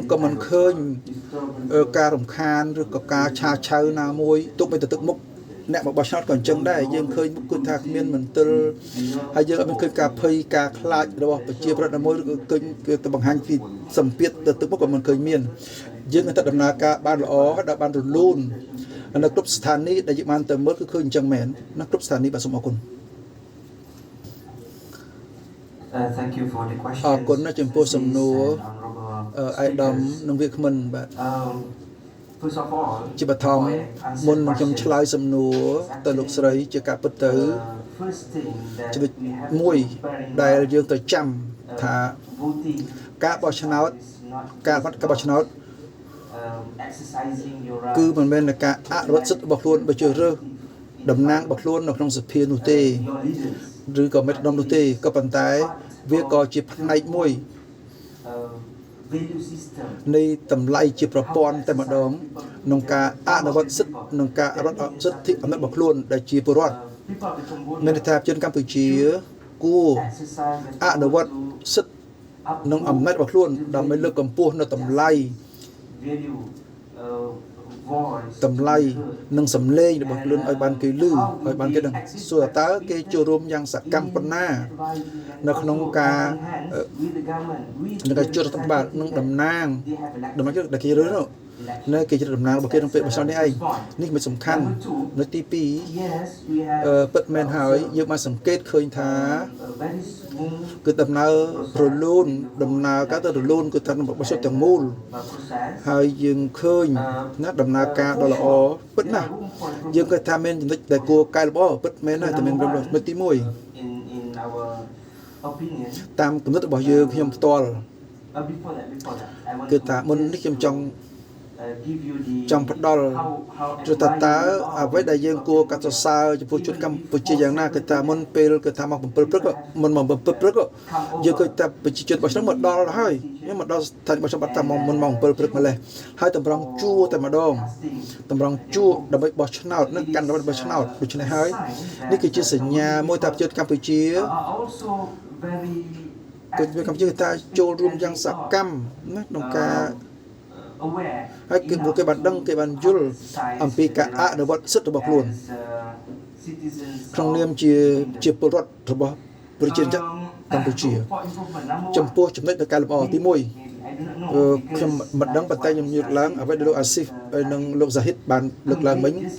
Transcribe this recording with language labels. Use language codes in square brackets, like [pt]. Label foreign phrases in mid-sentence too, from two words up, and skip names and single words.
[km] ក៏មិនឃើញការរំខានឬក៏ការឆាឆៅណាមួយទុកបីទៅទឹកមុខអ្នកមកបោះឆ្នោតក៏អញ្ចឹងដែរយើងឃើញគឺថាគ្មានមន្ទិលហើយយើងអត់មានឃើញការភ័យការខ្លាចរបស់ប្រជាប្រដ្ឋណាមួយឬក៏ឃើញគឺទៅបង្ហាញពីសម្ពាធទៅទឹកមុខក៏មិនឃើញមានយើងតែដំណើរការបានល្អហើយដល់បានរលូននៅគ្រប់ស្ថានីយ៍ដែលយើងបានទៅមើលគឺឃើញអញ្ចឹងមែននៅគ្រប់ស្ថានីយ៍បាទសូមអរគុណ [en] Thank you for the [km] អរ [en] question. [km] គុណណាស់ចំពោះសំណួរអាយដាមនិងវាគ្មិនបាទ [en] First of all, [km] ជាបឋម [en] before I answer [km] មុននឹងខ្ញុំ [en] question, [km] ឆ្លើយសំណួរទៅលោកស្រីជាការពិតទៅ [en] first thing that [km] ចំណុច [en] we have [km] មួយ [en] to bear in [km] ដែល [en] mind, [km] យើងត្រូវចាំថា [en] voting [km] ការបោះឆ្នោត [en] is not [km] ការបោះឆ្នោត [en] exercising your [km] គឺ [en] right, [km] មិនមែនតែការអនុវត្តសិទ្ធិរបស់ខ្លួនបើជ្រើសរើសតំណាងរបស់ខ្លួននៅក្នុងសភានោះទេ [en] your leaders. [km] ឬក៏មេដឹកនាំនោះទេក៏ប៉ុន្តែវាក៏ជាផ្នែកមួយ [en] Value system. [km] នៃតម្លៃជាប្រព័ន្ធតែម្ដងក្នុងការអនុវត្តសិទ្ធិក្នុងការអនុវត្តសិទ្ធិអំណាចរបស់ខ្លួនដែលជាពលរដ្ឋ [en] People of Cambodia [km] មានន័យថាជនកម្ពុជាគួរ [en] exercise the [km] អនុវត្ត [en] to [km] សិទ្ធិនិងអំណាចរបស់ខ្លួនដើម្បីលើកកម្ពស់នៅតម្លៃ [en] value voice [km] តម្លៃនិងសម្លេងរបស់ខ្លួនឲ្យបានគេឮឲ្យបានគេដឹងសួរតើគេចូលរួមយ៉ាងសកម្មប៉ុណ្ណានៅក្នុងការ [en] with the government, with [km] នឹងការជួបរដ្ឋបាលនឹងតំណាងដែលគេរើសនៅគេជាតំណាងរបស់គេក្នុងពេលបោះឆ្នោតនេះឯងនេះមិនសំខាន់នៅទី [en] yes, we [km] 2 [en] have [km] ពិតមែនហើយយើងបានសង្កេតឃើញថា [en] very smooth [km] គឺដំណើររលូនដំណើរការទៅរលូនគឺថានឹងបោះឆ្នោតទាំងមូល [en] process. [km] ហើយយើងឃើញណាដំណើរការដ៏ល្អពិតណាស់យើងគិតថាមានចំណុចដែលគួរកែលម្អពិតមែនហើយតែមាននៅទី [en] In our opinion, [km] 1 តាមគំនិតរបស់យើងខ្ញុំផ្ទាល់ [en] before that, I want [km] គឺថាមុននេះខ្ញុំចង់ [en] give you the [km] ចង់ផ្ដល់ [en] how [km] គឺថាតើអ្វីដែលយើងគួរកាត់សរសើរចំពោះជនកម្ពុជាយ៉ាងណាគឺថាមុនពេលគឺថាមក7ព្រឹកមុនមក7ព្រឹកយើងឃើញថាប្រជាជនរបស់ខ្ញុំមកដល់ហើយខ្ញុំមកដល់ស្ថានភាពរបស់ខ្ញុំបាត់តែមុនមក7ព្រឹកម្លេះហើយតម្រង់ជួរតែម្ដងតម្រង់ជួរដើម្បីបោះឆ្នោតនឹងកាន់ដើម្បីបោះឆ្នោតដូច្នេះហើយនេះគឺជាសញ្ញាមួយថាប្រជាជនកម្ពុជា [en] also very [km] គឺកម្ពុជាគឺថាចូលរួមយ៉ាងសកម្មណាក្នុងការ [en] aware [km] ហើយគឺពួកគេបានដឹងគេបានយល់អំពីការអនុវត្តសិទ្ធិរបស់ខ្លួន [en] citizens [km] ក្នុងនាមជាពលរដ្ឋរបស់ប្រជាជនកម្ពុជា ចំពោះចំណុចនៃការលម្អទី1ខ្ញុំមិនដឹងប៉ុន្តែខ្ញុំយល់ឡើងអ្វីដែលលោកអាស៊ីហ្វហើយនិងលោកសាហ៊ីតបានលើកឡើងមិញ